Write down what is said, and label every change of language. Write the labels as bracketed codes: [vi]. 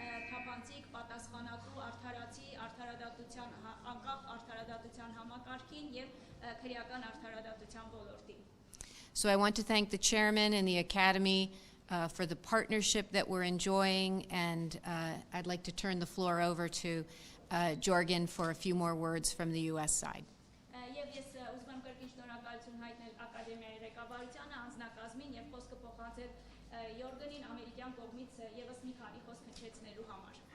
[hy] թափանցիկ, պատասխանատու, արդարացի, արդարադատության, անկախ արդարադատության համակարգին եւ քրեական արդարադատության ոլորտին։ [en] So I want to thank the chairman and the academy for the partnership that we're enjoying, and I'd like to turn the floor over to Jorgen for a few more words from the U.S. side. [hy] Եվ ես ուզում եմ կրկին շնորհակալություն հայտնել ակադեմիայի ղեկավարությանը, անձնակազմին եւ խոսքը փոխանցել Յորգենին ամերիկյան կողմից եւս մի քանի խոսք հնչեցնելու համար։